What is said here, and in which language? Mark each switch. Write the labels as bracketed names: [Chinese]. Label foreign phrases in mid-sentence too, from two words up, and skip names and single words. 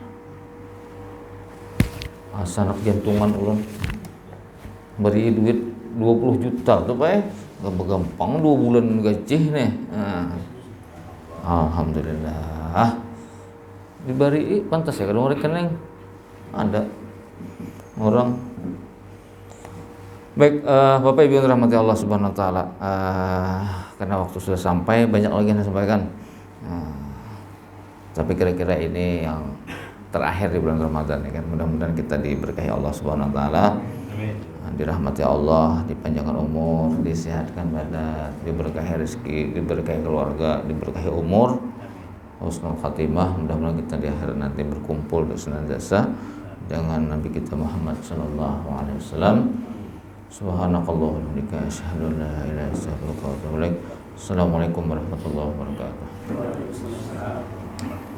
[Banjar] Asanak jantungan ulun beri duit 20 juta tuh Pak. [Indonesian] Gampang 2 bulan gaji nih. Alhamdulillah. [Banjar] Dibari pantas ya kalau rekening ada orang. [Indonesian] Baik, Bapak Ibu yang dirahmati Allah [Arabic] سبحانه وتعالى. [Indonesian] Karena waktu sudah sampai banyak lagi yang disampaikan. Tapi kira-kira ini yang terakhir di bulan Ramadan ya kan. Mudah-mudahan kita diberkahi Allah [Arabic] سبحانه وتعالى. [Indonesian] Dirahmati Allah, dipanjangkan umur, disehatkan badan, diberkahi rezeki, diberkahi keluarga, diberkahi umur, [Arabic] حسن الخاتمة. [Indonesian] Mudah-mudahan kita di akhirat nanti berkumpul senantiasa dengan Nabi kita Muhammad [Arabic] صلى الله عليه وسلم. سبحانك اللهم وبحمدك أشهد أن لا إله إلا أنت أستغفرك وأتوب إليك. السلام عليكم ورحمة الله وبركاته.